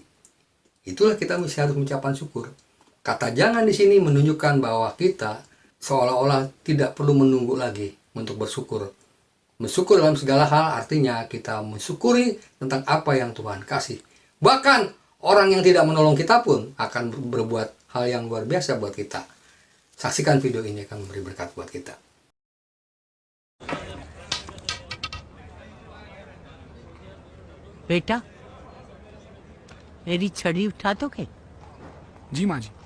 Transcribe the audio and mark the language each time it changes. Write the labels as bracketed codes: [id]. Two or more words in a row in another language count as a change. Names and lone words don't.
[id] Itulah kita mesti harus mengucapkan syukur. Kata jangan di sini menunjukkan bahwa kita seolah-olah tidak perlu menunggu lagi untuk bersyukur. Bersyukur dalam segala hal artinya kita mensyukuri tentang apa yang Tuhan kasih. Bahkan orang yang tidak menolong kita pun akan berbuat hal yang luar biasa buat kita. Saksikan video ini akan memberi berkat buat kita. [hi] बेटा मेरी छड़ी उठा दोगे? जी माँ जी.